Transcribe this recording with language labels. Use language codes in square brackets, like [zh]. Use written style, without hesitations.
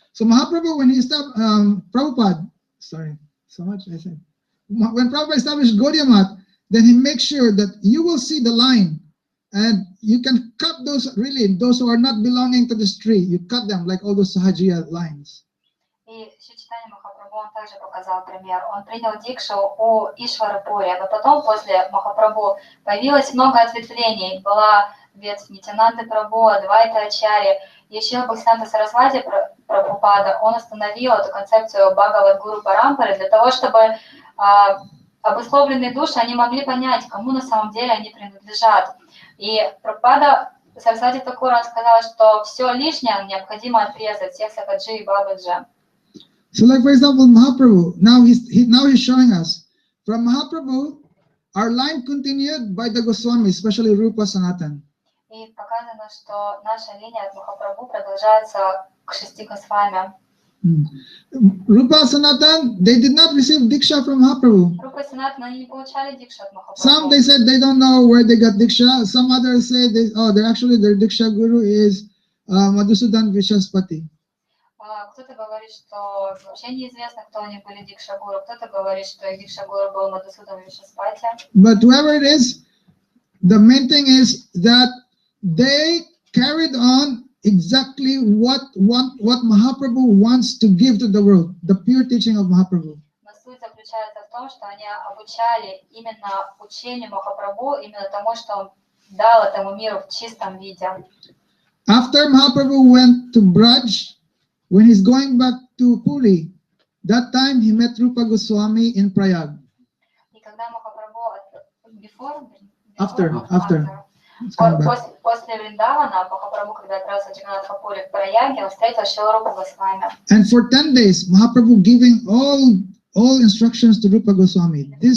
[en] So Mahaprabhu, when he established Prabhupada, sorry, so much I said. When Prabhupada established Gaudiya Math, then he makes sure that you will see the line, and you can cut those who are not belonging to this tree. You cut them like all those Sahajiya lines. [ru] И Шри-Чайтанья Махапрабху, он также показал пример. Он принял дикшу у Ишвары Пури, но потом, после Махапрабху, появилось много ответвлений. Была ветвь Нитянанды Прабху, Адвайта Ачарьи. И Шрила Бхактисиданта Сарасвати Прабхупада, он установил эту концепцию Бхагавад-гуру-парампары для того, чтобы обусловленные души, они могли понять, кому на самом деле они принадлежат. И Прабхупада Сарасвати Такур, он сказал, что все лишнее необходимо отрезать, всех сакаджи и бабаджи. [en] So, like for example, Mahaprabhu. Now he's showing us from Mahaprabhu, our line continued by the Goswamis, especially Rupa Sanatan. [ru] И показано, что наша линия от Махапрабху продолжается к 6 Госвами. [en] Rupa Sanatan, they did not receive diksha from Mahaprabhu. [ru] Рупа и Санатан, они не получали дикшу от Махапрабху. [en] Some they said they don't know where they got diksha. Some others say they're actually their diksha guru is Madhusudan Vishaspati. [ru] Кто-то говорит, что вообще неизвестно, кто они были дикша-гуру. Кто-то говорит, что их дикша-гуру был Мадхусудан Вишаспати. [en] But whoever it is, the main thing is that they carried on exactly what Mahaprabhu wants to give to the world, the pure teaching of Mahaprabhu. [ru] Но суть заключается в том, что они обучали именно учению Махапрабху, именно тому, что он дал этому миру в чистом виде. [en] After Mahaprabhu went to Braj, when he's going back to Puri, that time he met Rupa Goswami in Prayag. [ru] И когда Махапрабху [en] After. [ru] После Вриндавана, Махапрабху, когда отправился в Джаганнатха-пури в Праяге, он встретил Шрилу Рупу Госвами. [en] And for 10 days, Mahaprabhu giving all instructions to Rupa Goswami.